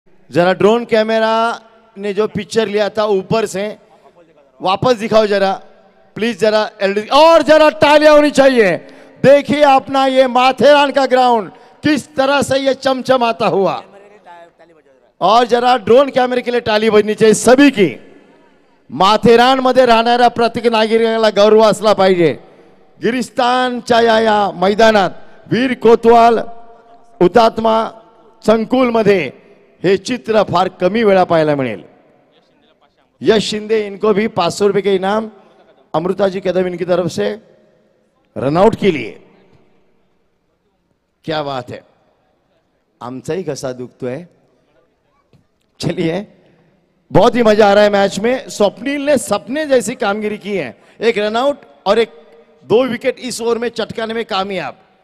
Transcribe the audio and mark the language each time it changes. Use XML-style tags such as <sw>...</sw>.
<hi>जरा drone camera ने जो पिक्चर लिया था ऊपर से, वापस दिखाओ जरा प्लीज, जरा और जरा तालियां होनी चाहिए। देखिए अपना ये माथेरान का ग्राउंड किस तरह से ये चमचमाता हुआ, और जरा ड्रोन कॅमेरे के लिए ताली बजनी चाहिए सभी की।</hi> <mr>माथेरान मध्ये राहणाऱ्या प्रत्येक नागरिकाला गौरव असला पाहिजे। गिरिस्तानच्या या मैदानात वीर कोतवाल हुतात्मा संकुल मध्ये हे चित्र फार कमी वेळा पाहायला मिळेल।</mr> <hi>यश शिंदे इनको भी 500 रुपए के इनाम अमृता जी कदम इनकी तरफ से रनआउट के लिए। क्या बात है,</hi> <mr>आमचाही घसा दुखतोय।</mr> <hi>चलिए बहुत ही मजा आ रहा है मैच में। स्वप्निल ने सपने जैसी कामगिरी की है, एक रनआउट और एक 2 विकेट इस ओवर में चटकाने में कामयाब।</hi>